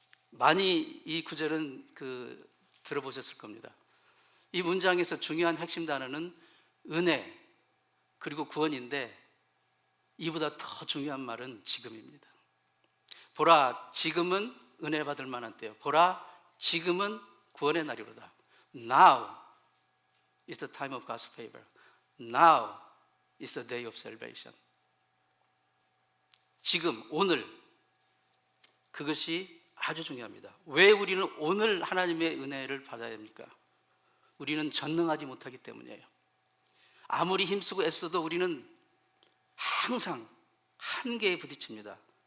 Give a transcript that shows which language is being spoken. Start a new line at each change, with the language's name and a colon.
Korean: 많이 이 구절은 들어보셨을 겁니다. 이 문장에서 중요한 핵심 단어는 은혜 그리고 구원인데, 이보다 더 중요한 말은 지금입니다. 보라 지금은 은혜 받을 만한 때요 보라 지금은 구원의 날이로다.
English: Now is the time of God's favor. Now is the day of salvation.
Korean: 지금, 오늘, 그것이 아주 중요합니다. 왜 우리는 오늘 하나님의 은혜를 받아야 합니까? 우리는 전능하지 못하기 때문이에요. 아무리 힘쓰고 애써도 우리는 항상 한계에 부딪힙니다.